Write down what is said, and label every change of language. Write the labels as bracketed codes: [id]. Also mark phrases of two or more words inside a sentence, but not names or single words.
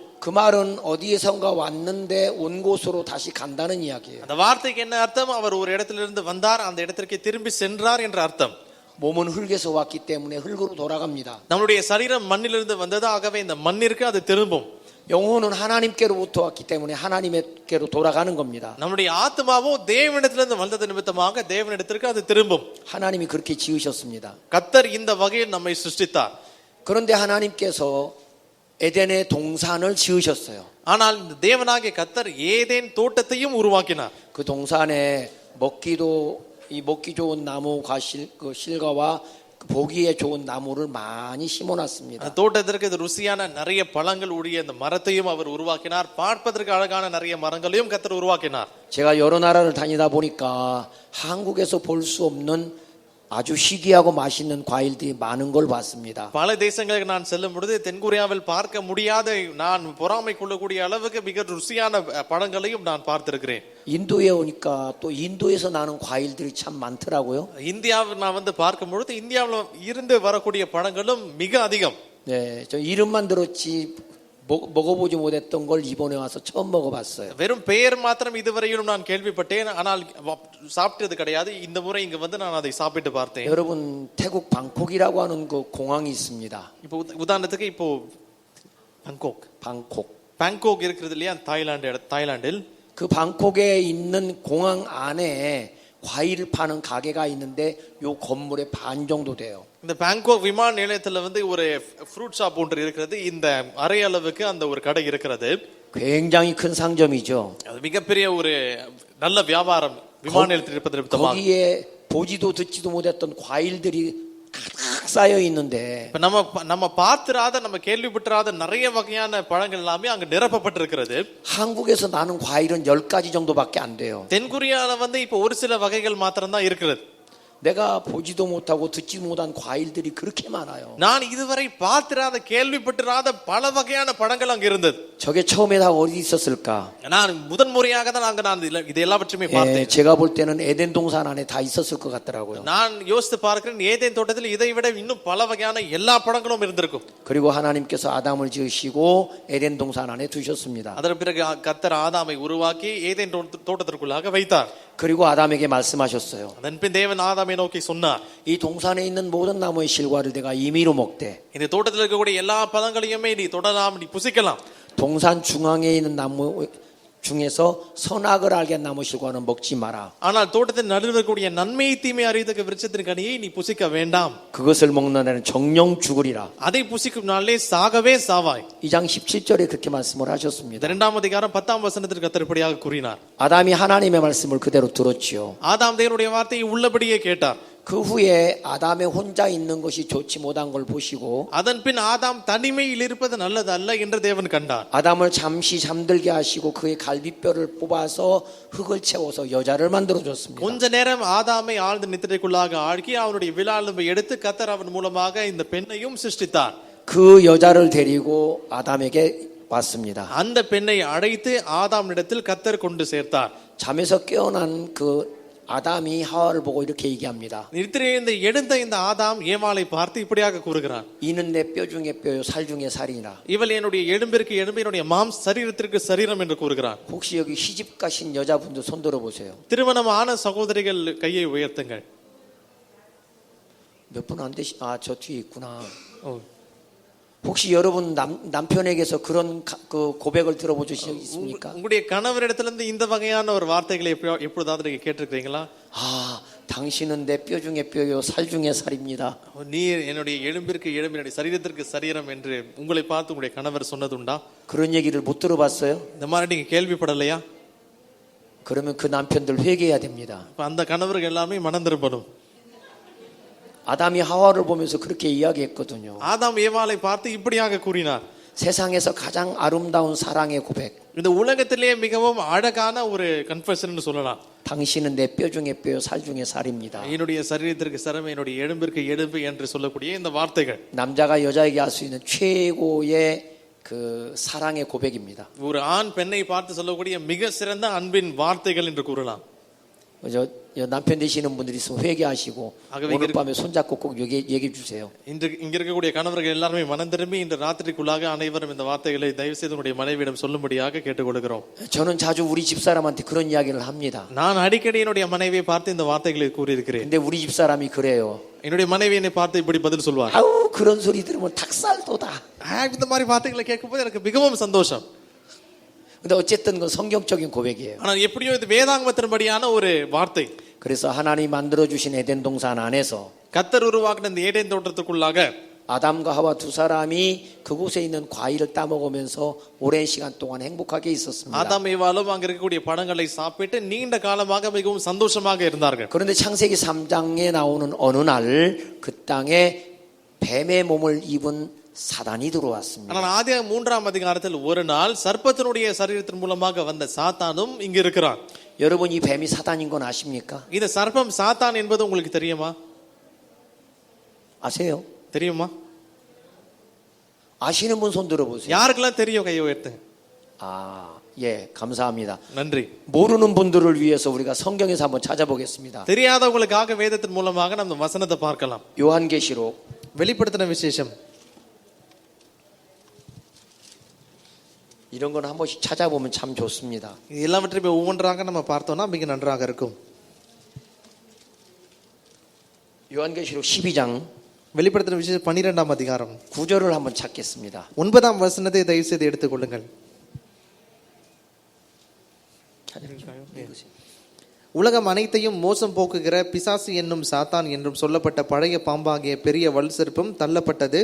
[ko] 그 말은 어디에선가 왔는데 온 곳으로 다시 간다는 이야기예요. [ta] அந்த வார்த்தைக்கு என்ன அர்த்தம்? அவர் ஒரு இடத்திலிருந்து வந்தார், அந்த இடத்திற்கு திரும்பி சென்றார் என்ற அர்த்தம். [ko] 몸은 흙에서 왔기 때문에 흙으로 돌아갑니다. [ta] நம்முடைய சரீரம் மண்ணிலிருந்து வந்தது, ஆகவே இந்த மண்ணிற்கு அது திரும்பும். [ko] 영혼은 하나님께로부터 왔기 때문에 하나님께로 돌아가는 겁니다. [ta] நம்முடைய ஆத்மாவோ தேவனிடத்திலிருந்து வந்தது நிமித்தமாக தேவனிடத்திற்கு அது திரும்பும். [ko] 하나님이 그렇게 지으셨습니다. [ta] கர்த்தர் இந்த வகையில் நம்மை சிருஷ்டித்தார். [ko] 그런데 하나님께서 에덴의 동산을 지으셨어요. [ta] ஆனால் இந்த தேவனாகிய கர்த்தர் ஏதேன் தோட்டத்தையும் உருவாக்கினார். [ko] 그 동산에 먹기 좋은 나무 실과와 보기에 좋은 나무를 많이 심어놨습니다. [ta] அந்த தோட்டத்திற்கு இது ருசியான நிறைய பழங்கள் உடைய அந்த மரத்தையும் அவர் உருவாக்கினார். பார்ப்பதற்கு அழகான நிறைய மரங்களையும் கர்த்தர் உருவாக்கினார். [ko] 제가 여러 나라를 다니다 보니까 한국에서 볼 수 없는 아주 희귀하고 맛있는 과일들이 많은 걸 봤습니다. [ta] பல தேசங்களுக்கு நான் செல்லும் பொழுது தென்கொரியாவில் பார்க்க முடியாத, நான் பொறாமை கொள்ளக்கூடிய அளவுக்கு மிக ருசியான பழங்களையும் நான் பார்த்திருக்கிறேன். [ko] 인도에 오니까 또 인도에서 나는 과일들이 참 많더라고요. [ta] இந்தியாவில் நான் வந்து பார்க்கும் பொழுது இந்தியாவில் இருந்து வரக்கூடிய பழங்களும் மிக அதிகம். [ko] 네, 저 이름만 들었지 먹어보지 못했던 걸 이번에 와서 처음 먹어봤어요. [ta] வெறும் பெயர் மாத்திரம் இதுவரையிலும் நான் கேள்விப்பட்டேன், ஆனால் சாப்பிட்டது கிடையாது. இந்த முறை இங்க வந்து நான் அதை சாப்பிட்டு பார்த்தேன். [ko] 여러분 태국 방콕이라고 하는 그 공항이 있습니다. [ta] இப்போ உதாரணத்துக்கு இப்போ பாங்காக் இருக்கிறது இல்லையா, தாய்லாந்தில். [ko] 그 방콕에 있는 공항 안에 과일을 파는 가게가 있는데 요 건물의 반 정도 돼요. [ta] இந்த பாங்காக் விமான நிலையத்துல வந்து ஒரு [en] fruit shop [ta] ஒன்று இருக்கிறது. இந்த அரை அளவுக்கு அந்த ஒரு கடை இருக்கிறது. [ko] 굉장히 큰 상점이죠. [ta] அது மிகப்பெரிய ஒரு நல்ல வியாபாரம் விமான நிலையத்தில் இருப்பது நிமித்தமாக. [ko] 거기에 보지도 듣지도 못했던 과일들이 가득 쌓여 있는데 [ta] நம்ம பார்த்திராத, நம்ம கேள்விப்பட்டிராத நிறைய வகையான பழங்கள் எல்லாமே அங்க நிரப்பப்பட்டிருக்கிறது. [ko] 한국에서 나는 과일은 10가지 정도밖에 안 돼요. [ta] தென்கொரியால வந்து இப்போ ஒரு சில வகைகள் மாத்திரம் தான் இருக்கிறது. [ko] 내가 보지도 못하고 듣지 못한 과일들이 그렇게 많아요. [ta] நான் இதுவரை பார்த்திராத, கேள்விப்பட்டிராத பல வகையான பழங்கள் அங்க இருந்தது. [ko] 저게 처음에 다 어디 있었을까? [ta] நான் முதன் முறையாக தான் அங்க நான் இது எல்லாவற்றையுமே பார்த்தேன். [ko] 제가 볼 때는 에덴 동산 안에 다 있었을 것 같더라고요. [ta] நான் யோசித்து பார்க்கிறேன், ஏதேன் தோட்டத்தில் இதை விட இன்னும் பல வகையான எல்லா பழங்களும் இருந்திருக்கும். [ko] 그리고 하나님께서 아담을 지으시고 에덴 동산 안에 두셨습니다. [ta] அதற்கு பிறகு கர்த்தர் ஆதாமை உருவாக்கி ஏதேன் தோட்டத்திற்குள்ளாக வைத்தார். [ko] 그리고 아담에게 말씀하셨어요. [ta] அதன் பின் தேவன் ஆதாமை நோக்கி சொன்னார், [ko] 이 동산에 있는 모든 나무의 실과를 내가 임의로 먹되 [ta] இந்த தோட்டத்தில் இருக்கக்கூடிய எல்லா பழங்களையுமே நீ தொடலாம், நீ புசிக்கலாம். [ko] 동산 중앙에 있는 나무 중에서 선악을 알게 한 나무 실과는 먹지 마라. [ta] ஆனால் தோட்டத்தின் நடுவில் இருக்கக்கூடிய நன்மை தீமை அறியத்தக்க விருட்சத்தின் கனியை நீ புசிக்க வேண்டாம். [ko] 그것을 먹는 날에는 정령 죽으리라. [ta] அதை புசிக்கும் நாளே சாகவே சாவாய். [ko] 2장 17절에 그렇게 말씀을 하셨습니다. [ta] 2ஆம் அதிகாரம் 10ஆம் வசனத்திற்கு கர்த்தர் இப்படியாக கூறினார். [ko] 아담이 하나님의 말씀을 그대로 들었지요. [ta] ஆதாம் தேவனுடைய வார்த்தையை உள்ளபடியே கேட்டார். [ko] 그 후에 아담이 혼자 있는 것이 좋지 못한 걸 보시고 [ta] அதன் பின் ஆதாம் தனிமையில் இருப்பது நல்லது அல்ல என்று தேவன் கண்டார். [ko] 아담을 잠시 잠들게 하시고 그의 갈비뼈를 뽑아서 흙을 채워서 여자를 만들어 줬습니다. [ta] கொஞ்ச நேரம் ஆதாமை ஆழ்ந்த நித்திரைக்குள்ளாக ஆழ்த்தி அவனுடைய விலாலும்பை எடுத்து கர்த்தர் அவன் மூலமாக இந்த பெண்ணையும் சிருஷ்டித்தார். [ko] 그 여자를 데리고 아담에게 왔습니다. [ta] அந்த பெண்ணை அழைத்து ஆதாமிடத்தில் கர்த்தர் கொண்டு சேர்த்தார். [ko] 잠에서 깨어난 그 아담이 하와를 보고 이렇게 얘기합니다. [ta] நித்திரையிலிருந்து எழுந்த இந்த ஆதாம் ஏவாளை பார்த்து இப்படியாக கூறுகிறான், [ko] 이는 내 뼈 중에 뼈요 살 중에 살이니라. [ta] இவள் என்னுடைய எலும்பிற்கு எலும்பு, என்னுடைய சரீரத்திற்கு சரீரம் என்று கூறுகிறான். [ko] 혹시 여기 시집 가신 여자분들 손 들어 보세요. [ta] திருமணமான சகோதரிகள் கையை உயர்த்துங்கள். [ko] 몇 분 안 되시? 저 뒤에 있구나. 혹시 여러분 남편에게서 그런 그 고백을 들어보신 적 있습니까? [ta] உங்களுடைய கணவரிடத்திலிருந்து இந்த வகையான ஒரு வார்த்தைகளை எப்பொழுதாவது நீங்க கேட்டிருக்கீங்களா? [ko] 당신은 내 뼈 중에 뼈요 살 중에 살입니다. [ta] நீர் என்னுடைய எலும்பிற்கு எலும்பு என்னுடைய சரீரத்திற்கு சரீரம் என்று உங்களை பார்த்து உங்களுடைய கணவர் சொன்னதுண்டா? [ko] 그런 얘기를 못 들어봤어요? [ta] இந்த மாதிரி நீங்க கேள்விப்படலையா? [ko] 그러면 그 남편들 회개해야 됩니다. [ta] அந்த கணவர்கள் எல்லாமே மனம் திரும்பணும். [ko] 아담이 하와를 보면서 그렇게 이야기했거든요. [ta] ஆதாம் ஏவாளை பார்த்து இப்படியாக கூறினார். [ko] 세상에서 가장 아름다운 사랑의 고백. [ta] இந்த உலகத்திலே மிகவும் அழகான ஒரு கன்ஃபெஷன் சொல்லலாம். [ko] 당신은 내 뼈 중에 뼈요 살 중에 살입니다. [ta] என்னுடைய சரீரத்திற்கு சரம் என்னுடைய எலும்பிற்கு எலும்பு என்று சொல்லக்கூடிய இந்த வார்த்தைகள் [ko] 남자가 여자에게 할 수 있는 최고의 그 사랑의 고백입니다. [ta] ஒரு ஆண் பெண்ணை பார்த்து சொல்லக்கூடிய மிக சிறந்த அன்பின் வார்த்தைகள் என்று கூறலாம். [ko] 저 남편 되시는 분들이 있으면 회개하시고 오늘 밤에 손잡고 꼭 얘기해 주세요. [ta] இங்க இருக்கக்கூடிய கணவர்கள் எல்லாரும் மனம் திரும்பி இந்த ராத்திரிக்குள்ளாக அனைவரும் இந்த வார்த்தைகளை தயவு செய்து உங்களுடைய மனைவியிடம் சொல்லும்படியாக கேட்டுக்கொள்கிறோம். [ko] 저는 자주 우리 집사람한테 그런 이야기를 합니다. [ta] நான் அடிக்கடி என்னுடைய மனைவியை பார்த்து இந்த வார்த்தைகளை கூறியிருக்கிறேன். [ko] 근데 우리 집사람이 그래요. [ta] என்னுடைய மனைவி என்னை பார்த்து இப்படி பதில் சொல்வார். [ko] 아우 그런 소리 들으면 닭살 돋아. [ta] இந்த மாதிரி வார்த்தைகளை கேட்கும்போது எனக்கு மிகவும் சந்தோஷம். [ko] 근데 어쨌든 그 성경적인 고백이에요. [ta] ஆனால் எப்படியோ இது வேதாகமத்தின்படியான ஒரு வார்த்தை. [ko] 그래서 하나님 만들어 주신 에덴 동산 안에서 [ta] கர்த்தர் உருவாக்கின இந்த ஏதேன் தோட்டத்துக்குள்ளாக [ko] 아담과 하와 두 사람이 그곳에 있는 과일을 따먹으면서 오랜 시간 동안 행복하게 있었습니다. [ta] ஆதாம் ஏவாளும் அங்க இருக்கக்கூடிய பழங்களை சாப்பிட்டு நீண்ட காலமாக மிகவும் சந்தோஷமாக இருந்தார்கள். [ko] 그런데 창세기 3장에 나오는 어느 날 그 땅에 뱀의 몸을 입은 사단이 들어왔습니다. [ta] ஆனால் ஆதியாகமம் 3ஆம் அதிகாரத்தில் ஒரு நாள் சர்ப்பத்தினுடைய சரீரத்தின் மூலமாக வந்த சாத்தானும் இங்கு இருக்கிறான். [ko] 여러분 이 뱀이 사단인 건 아십니까? [ta] இந்த சர்ப்பம் சாத்தான் என்பது உங்களுக்கு தெரியுமா? [ko] 아세요? [ta] தெரியுமா? [ko] 아시는 분 손 들어보세요. [ta] யாருக்கெல்லாம் தெரியும் கையை உயர்த்துங்க. [ko] 예, 감사합니다. [ta] நன்றி. [ko] 모르는 분들을 위해서 우리가 성경에서 한번 찾아보겠습니다. [ta] தெரியாதவங்களுக்காக வேதத்தின் மூலமாக நம்ம வசனத்தை பார்க்கலாம். [ko] 요한계시록 [ta] வெளிப்படுத்தின விசேஷம் [ko] 이런 건 한 번씩 찾아보면 참 좋습니다. [ta] எல்லாவற்றையும் ஒவ்வொன்றாக நம்ம பார்த்தோம்னா மிக நன்றாக இருக்கும். [ko] 요한계시록 12장 [ta] வெளிப்படுத்தின விசேஷம் 12ஆம் அதிகாரம் [ko] 9절을 한번 찾겠습니다. [ta] 9ஆம் வசனத்தை தயவு செய்து எடுத்துக்கொள்ளுங்கள். உலகம் அனைத்தையும் மோசம் போக்குகிற பிசாசு என்னும் சாத்தான் என்றும் சொல்லப்பட்ட பழைய பாம்பாகிய பெரிய வல் சர்ப்பம் தள்ளப்பட்டது.